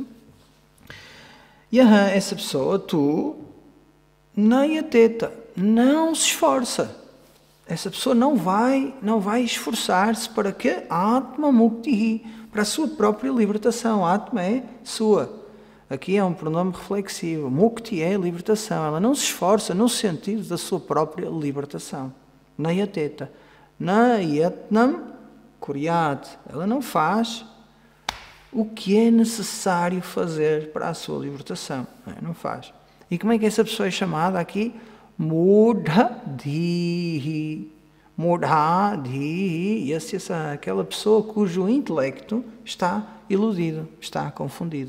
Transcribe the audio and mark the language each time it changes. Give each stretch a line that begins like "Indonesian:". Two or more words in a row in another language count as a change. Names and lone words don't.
Portuguese: E essa pessoa, tu, Nayateta, não se esforça. essa pessoa não vai esforçar-se para que
Sanskrit: आत्म मुक्ति,
Portuguese: para a sua própria libertação. Atma é sua. Aqui é um pronome reflexivo. Mukti é libertação. Ela não se esforça no sentido da sua própria libertação.
Sanskrit: नयतेत नयत्नं कुर्यात्.
Portuguese: Ela não faz o que é necessário fazer para a sua libertação. Não faz. E como é que essa pessoa é chamada aqui?
Sanskrit: मूढधीः मूढधीः.
Portuguese: Aquela pessoa cujo intelecto está iludido, está confundido.